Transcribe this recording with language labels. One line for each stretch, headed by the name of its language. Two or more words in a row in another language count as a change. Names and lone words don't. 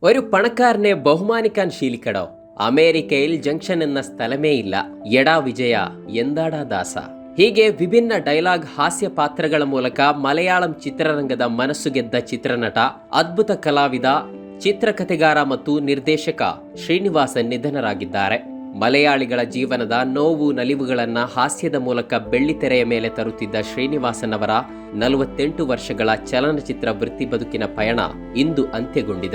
Malayalam: ഒരു പണക്കാരനെ ബഹുമാനിക്കാൻ ശീലിക്കടോ. അമേരിക്കയിൽ ജംഗ്ഷൻ എന്ന സ്ഥലമേ ഇല്ല. എടാ വിജയാ എന്താടാ ദാസാ.
Kannada: ಹೀಗೆ ವಿಭಿನ್ನ ಡೈಲಾಗ್ ಹಾಸ್ಯ ಪಾತ್ರಗಳ ಮೂಲಕ ಮಲಯಾಳಂ ಚಿತ್ರರಂಗದ ಮನಸ್ಸು ಗೆದ್ದ ಚಿತ್ರನಟ, ಅದ್ಭುತ ಕಲಾವಿದ, ಚಿತ್ರಕಥೆಗಾರ ಮತ್ತು ನಿರ್ದೇಶಕ ಶ್ರೀನಿವಾಸನ್ ನಿಧನರಾಗಿದ್ದಾರೆ. ಮಲಯಾಳಿಗಳ ಜೀವನದ ನೋವು ನಲಿವುಗಳನ್ನು ಹಾಸ್ಯದ ಮೂಲಕ ಬೆಳ್ಳಿತೆರೆಯ ಮೇಲೆ ತರುತ್ತಿದ್ದ ಶ್ರೀನಿವಾಸನ್ ಅವರ 48 ವರ್ಷಗಳ ಚಲನಚಿತ್ರ ವೃತ್ತಿ ಬದುಕಿನ ಪಯಣ ಇಂದು ಅಂತ್ಯಗೊಂಡಿದೆ.